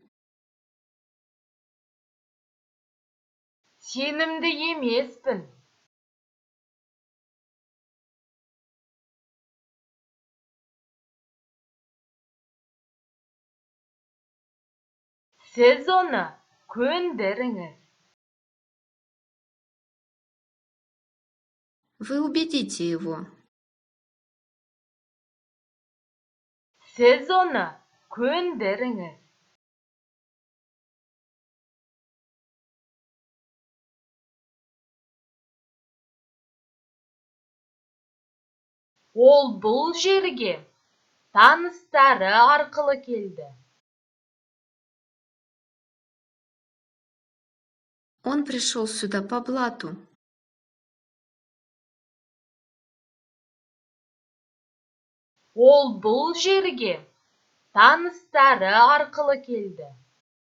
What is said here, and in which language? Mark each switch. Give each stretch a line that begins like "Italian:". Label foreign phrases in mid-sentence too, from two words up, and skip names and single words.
Kazakh: Сенімді емеспін. Сіз оны көндіріңіз.
Russian: Вы убедите его.
Kazakh: Сіз оны көндіріңіз. Ол бұл жерге таныстары арқылы келді.
Russian: Он пришел сюда по блату.
Kazakh: Ол бұл жерге таныстары арқылы келді.